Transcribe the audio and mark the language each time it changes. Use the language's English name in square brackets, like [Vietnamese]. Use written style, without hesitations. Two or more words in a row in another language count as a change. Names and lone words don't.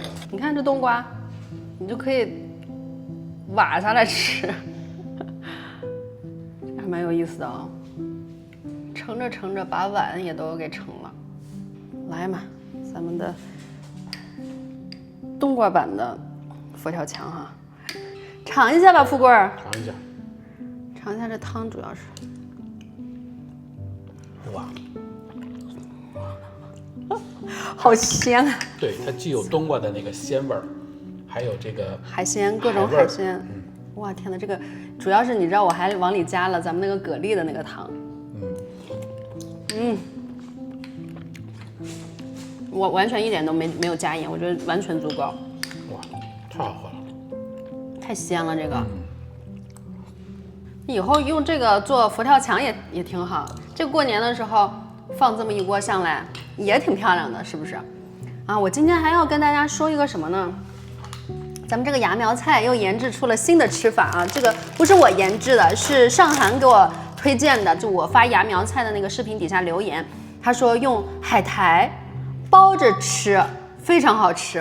[Chinese] 你看這冬瓜，你就可以挖下來吃，還蠻有意思的啊、哦。盛着盛着，把碗也都給盛了。來嘛，咱們的冬瓜版的佛跳牆哈，嘗一下吧，富貴兒。嘗一下。嘗一下這湯，主要是。哇，好鮮啊！對，它既有冬瓜的那個鮮味兒，還有這個海鮮，各種海鮮。哇，天哪，這個主要是你知道，我還往裡加了咱們那個蛤蜊的那個湯。我完全一點都沒有加鹽，我覺得完全足夠。哇，太好喝了，太鮮了這個。以後用這個做佛跳牆也挺好。這個過年的時候放這麼一鍋上來也挺漂亮的，是不是？啊，我今天還要跟大家說一個什麼呢？咱們這個芽苗菜又研製出了新的吃法啊！這個不是我研製的，是上涵給我推薦的。就我發芽苗菜的那個視頻底下留言，他說用海苔包着吃非常好吃。